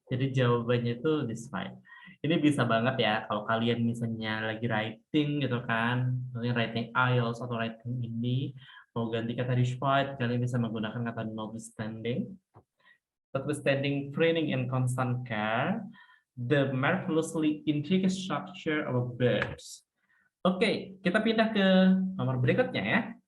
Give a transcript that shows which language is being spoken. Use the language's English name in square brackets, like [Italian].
[Indonesian] Jadi jawabannya itu [English] this slide. [Indonesian] Ini bisa banget ya kalau kalian misalnya lagi writing gitu kan, misalnya writing IELTS atau writing ini mau ganti kata despite, kalian bisa menggunakan kata notwithstanding. [English] Notwithstanding training and constant care, the marvelously intricate structure of birds. [Indonesian] Oke, kita pindah ke nomor berikutnya ya.